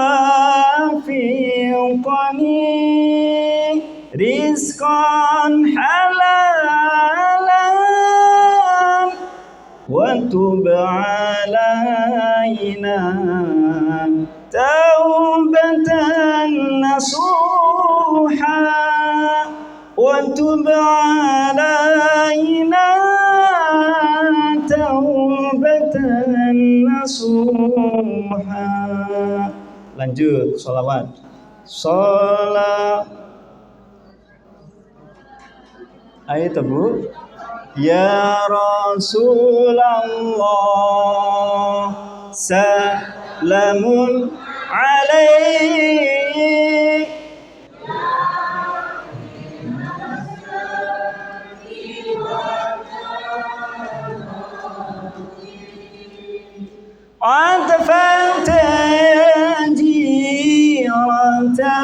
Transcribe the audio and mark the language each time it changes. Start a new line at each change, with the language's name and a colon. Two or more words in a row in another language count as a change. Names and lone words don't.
Arabic: وفقني رزقا حلالا وتب علينا توبة نصوحا وتب علينا توبة نصوحا.
Indonesian: Lanjut sholawat. Ayo Bu.
Arabic: يا رسول الله سلام عليك. عطفت جيرة